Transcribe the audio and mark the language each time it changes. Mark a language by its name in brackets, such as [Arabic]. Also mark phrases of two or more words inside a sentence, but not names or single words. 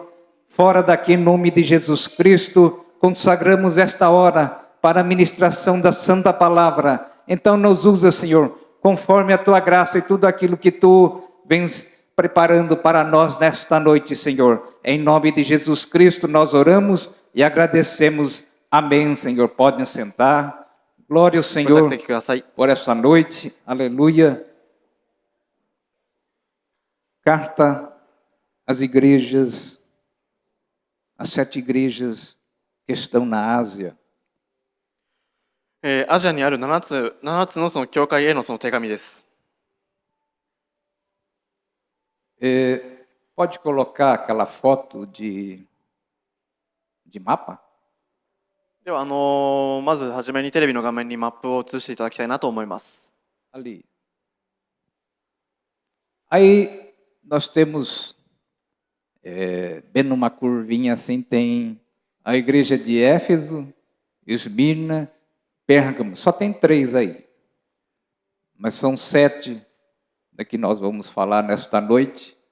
[Portuguese] Fora daqui, em nome de Jesus Cristo, consagramos esta hora para a ministração da Santa Palavra. Então nos usa, Senhor, conforme a Tua graça e tudo aquilo que Tu vens preparando para nós nesta noite, Senhor. Em nome de Jesus Cristo nós oramos e agradecemos. Amém, Senhor. Podem sentar. Glória ao [Japanese] う。ご着 [Portuguese] Senhor [Japanese] 席ください。 [Portuguese] por esta noite. Aleluia. Carta às igrejas, as 7 igrejas que estão na Ásia. [Japanese] アジアにある7つのその教会へのその手紙です。 [Portuguese] Pode colocar aquela foto de mapa? [Japanese] では、まずはじめにテレビの画面にマップを映していただきたいなと思います。 [Portuguese] Ali. Aí nós temos, bem numa curvinha assim, tem a igreja de Éfeso, Esmirna, Pérgamo. Só tem 3 aí. Mas são 7 da que nós vamos falar nesta noite.